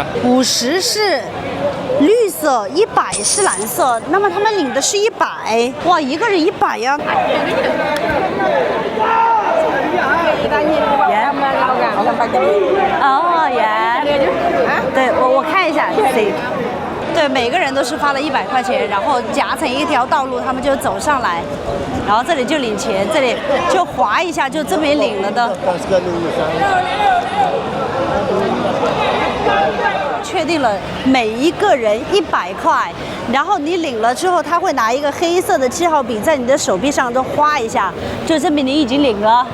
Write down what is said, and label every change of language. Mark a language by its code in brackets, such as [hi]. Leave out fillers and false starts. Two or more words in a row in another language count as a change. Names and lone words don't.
[zh] 50 是綠色，100是藍色。那麼他們領的是100，哇，一個人100呀。哦，對，我看一下，谁？对，每個人都是發了100塊錢，然後夾成一條道路，他們就走上來，然後這裡就領錢，這裡就劃一下，就這邊領了的。確定了每一個人100塊，然後你領了之後，他會拿一個黑色的記號筆在你的手臂上都畫一下，就證明你已經領了。